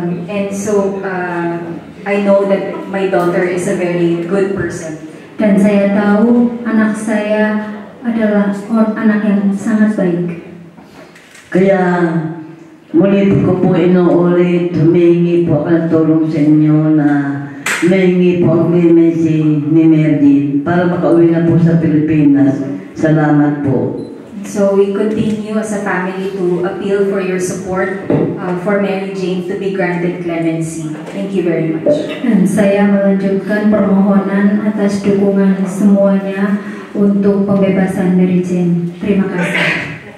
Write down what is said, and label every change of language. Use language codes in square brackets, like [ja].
[en] And so I know that my daughter is a very good person. [id] Dan saya tahu anak saya adalah anak yang sangat baik. [tl] Kaya muli ko po inuulit, humingi po ako ng tulong sa inyo na humingi po ang clemency ni Mary Jane para makauwi na po sa Pilipinas. Salamat po. [en] So we continue as a family to appeal for your support for Mary Jane to be granted clemency. Thank you very much. [id] Dan saya melanjutkan permohonan atas dukungan semuanya untuk pembebasan Mary Jane. Terima kasih.